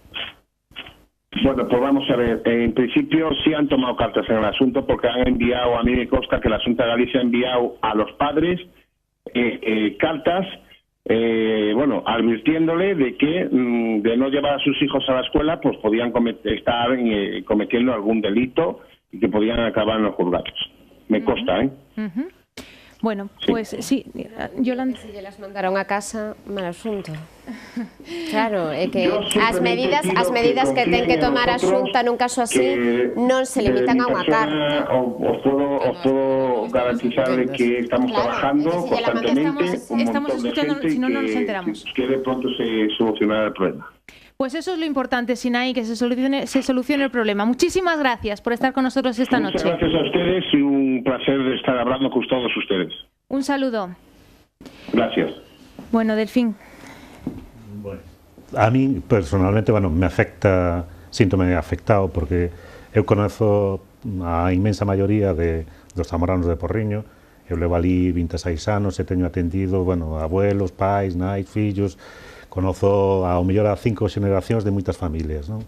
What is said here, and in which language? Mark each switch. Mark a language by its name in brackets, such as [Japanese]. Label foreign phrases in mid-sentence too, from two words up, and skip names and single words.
[Spanish] Bueno, pues vamos a ver, en principio sí han tomado cartas en el asunto porque han enviado, a mí me consta que la Xunta de Galicia ha enviado a los padres cartas, advirtiéndole de que de no llevar a sus hijos a la escuela pues podían estar cometiendo algún delito y que podían acabar en los juzgados. Me consta, ¿eh? Bueno, pues sí, Yolanda. Se las mandaron a casa, mal asunto. [Galician] Claro, é que as medidas que ten que tomar a Xunta nun caso así non se limitan a unha carta. Os podo [Spanish] garantizarle que estamos trabajando constantemente, estamos escuchando, si no nos enteramos. Que de pronto se solucionará el problema. Pues eso es lo importante, Sinaí, que se solucione el problema. Muchísimas gracias por estar con nosotros esta noche. Muchas gracias a ustedes y un placer de estar hablando con todos ustedes. Un saludo. Gracias. Bueno, Delfín. A mí, personalmente, bueno, [Galician] me afecta, síntome afectado, porque eu conozo a inmensa maioría dos zamoranos de Porriño. Eu levo ali 26 anos e teño atendido, bueno, abuelos, pais, nais, fillos, conozo ao mellor a 5 xeneracións de moitas familias, non?